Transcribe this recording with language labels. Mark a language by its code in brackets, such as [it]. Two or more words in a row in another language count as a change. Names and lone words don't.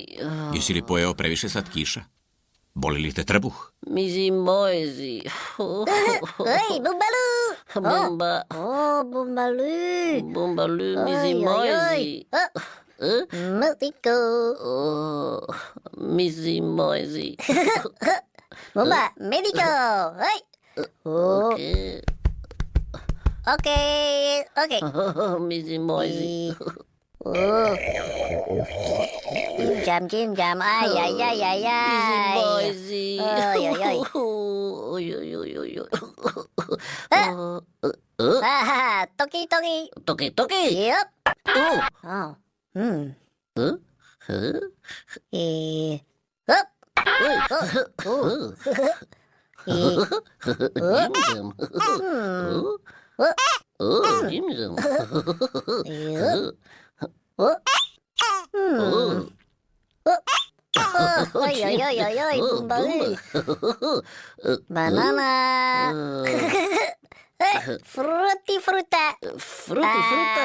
[hr] Jesi li pojeo previše slatkiša? Boli li te trbuh? Mizi mojzi. Oj, Bumbaloo! Bumba. Oh, Bumbaloo! Bumbaloo, mizi mojzi. Multico! Oh, mizi mojzi. Bumba, medico! Oi! Oh, [en] Okay. okay. Mizi mojzi. Oh. Chim cham, ai, ai, ai, ai, Mizi ai. mojzi. Oj, oj, oj. Oj, oj, oj, oj, oj. Ah, toki, toki. Toki, toki. Yep. Oh. Oh. Huh? Huh? Up. Oh. Oh. Jim Jim. Oh, Jim Jim. Oi, oi, oi, oi, oi, Bumbaloo. Banana. Frutti, fruta. Frutti, fruta.